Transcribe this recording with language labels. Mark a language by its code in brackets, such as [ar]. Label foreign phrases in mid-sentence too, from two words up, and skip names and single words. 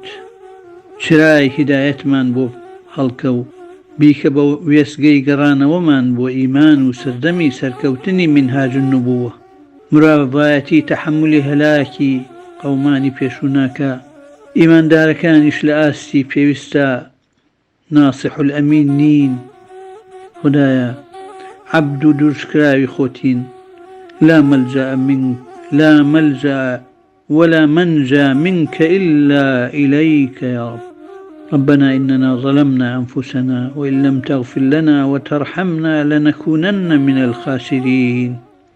[ckb] چرای هیدایەتمان بۆ هەڵکە و بیکە بە وێستگەی گەڕانەوەمان بۆ ئیمان و سەردەمی سەرکەوتنی [ar] منهاج النبووە. [ckb] مرۆڤایەتی تەحملی هەلاکی قەومانی پێشووناکە ئیماندارەکانیش لە ئاستی پێویستە [ar] ناصح الأمین [ckb] نین. خدایە عەبد و دوورشکراوی خۆتین. [ar] لا ملجأ ولا منجا منك إلا إليك يا رب. ربنا إننا ظلمنا أنفسنا وإن لم تغفر لنا وترحمنا لنكونن من الخاسرين.